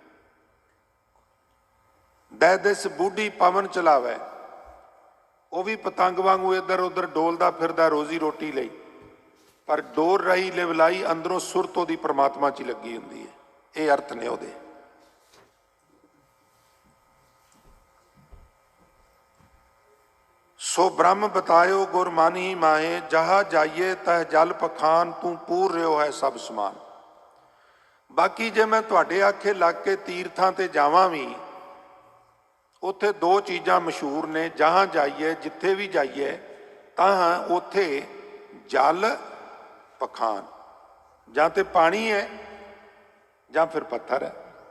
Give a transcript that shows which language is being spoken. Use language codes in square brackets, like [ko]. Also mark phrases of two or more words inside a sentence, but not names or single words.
[pa] ਦਹ ਦਿਸ ਬੂੜ੍ਹੀ ਪਵਨ ਚਲਾਵੇ, ਵੋ ਭੀ ਪਤੰਗ ਵਾਂਗੂ ਇਧਰ ਉਧਰ ਡੋਲਦਾ ਫਿਰਦਾ ਰੋਜ਼ੀ ਰੋਟੀ ਲਈ, ਪਰ ਡੋਰ ਰਹੀ ਲਿਵਲਾਈ, ਅੰਦਰੋਂ ਸੁਰਤ ਓਹਦੀ ਪਰਮਾਤਮਾ ਚ ਲੱਗੀ ਹੁੰਦੀ ਹੈ। ਯੇ ਅਰਥ ਨੇ ਓਹਦੇ। ਸੋ ਬ੍ਰਹਮ ਬਤਾਯੋ ਗੁਰ ਮਨ ਹੀ ਮਾਹੇ, ਜਹਾ ਜਾਈਏ ਤਹ ਜਲ ਪਖਾਨ, ਤੂ ਪੂਰ ਰਹੋ ਹੈ ਸਬ ਸਮਾਨ। ਬਾਕੀ ਜੇ ਮੈਂ ਤੁਹਾਡੇ ਆਖੇ ਲਗ ਕੇ ਤੀਰਥਾਂ ਤੇ ਜਾਵਾਂ ਭੀ, ਉੱਥੇ ਦੋ ਚੀਜ਼ਾਂ ਮਸ਼ਹੂਰ ਨੇ, ਜਹਾਂ ਜਾਈਏ ਜਿੱਥੇ ਭੀ ਜਾਈਏ ਤਾਂ ਉੱਥੇ ਜਲ ਪਖਾਨ, ਜਾਂ ਤੇ ਪਾਣੀ ਹੈ ਜਾਂ ਫਿਰ ਪੱਥਰ ਹੈ।